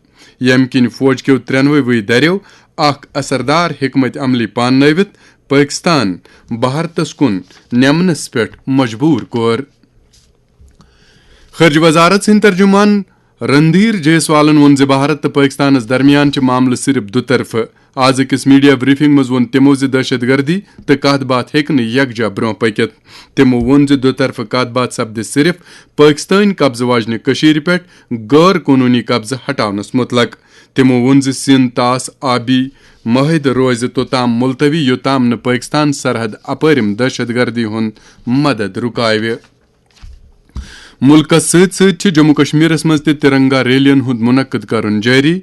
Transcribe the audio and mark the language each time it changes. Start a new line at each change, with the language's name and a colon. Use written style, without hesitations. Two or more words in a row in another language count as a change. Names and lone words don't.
Kashmiri: یم کن فوج کیو 93 دریو اخ اثردار حکمت عملی پاننوت پاکستان بھارتس کن نمنس پہ مجبور کور. خارجہ وزارت سند ترجمان رندھیر جیسوالن وون بھارت تو پاکستانس درمیان معاملہ صرف دو طرف. آز اکس
English: media briefing
Kashmiri: مز وون تمو دہشت گردی تو کت بات ہیکن یکجا برو پکت. تمو وون دو طرف کت بات سپد صرف پاکستان قبضہ واجنہ کشیر پہ غیر قانونی قبضہ ہٹاونس متعلق. تمو وون سندھ تاس آبی معاہدہ روز توتام ملتوی یوتام نہ پاکستان سرحد اپرم دہشت گردی ہند مدد رکاو. ملکس ست جموں کشمیرس مز ترنگا ریلین ہند منعقد کرن جاری.